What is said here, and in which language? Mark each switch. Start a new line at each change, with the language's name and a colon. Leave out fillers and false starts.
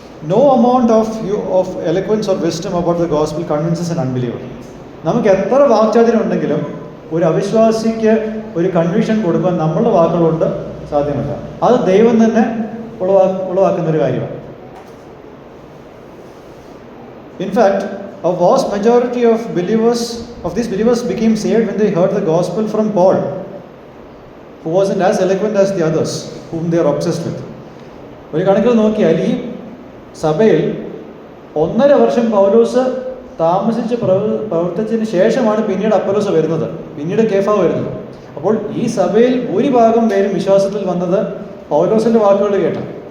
English: No amount of eloquence or wisdom about the gospel convinces an unbeliever.
Malayalam: നമുക്ക് എത്ര വാക്ചാതുര്യം ഉണ്ടെങ്കിലും ഒരു അവിശ്വാസിക്ക് ഒരു കൺവിഷൻ കൊടുക്കാൻ നമ്മളുടെ വാക്കുകളുണ്ട് സാധ്യമല്ല. അത് ദൈവം തന്നെ ഉളവാക്കുന്ന ഒരു കാര്യമാണ്.
English: In fact, a vast majority of these believers became saved when they heard the gospel from Paul, who wasn't as eloquent as the others whom they are obsessed with.
Malayalam: ഒരു കണക്കിൽ നോക്കിയാൽ ഈ സഭയിൽ 1.5 വർഷം പൗലോസ് താമസിച്ച് പ്രവർത്തിച്ചതിന് ശേഷമാണ് പിന്നീട് അപ്പൊല്ലോസ് വരുന്നത്, പിന്നീട് കേഫ വരുന്നത്. അപ്പോൾ ഈ സഭയിൽ ഭൂരിഭാഗം പേരും വിശ്വാസത്തിൽ വന്നത് പൗലോസിൻ്റെ വാക്കുകൾ കേട്ടാണ്.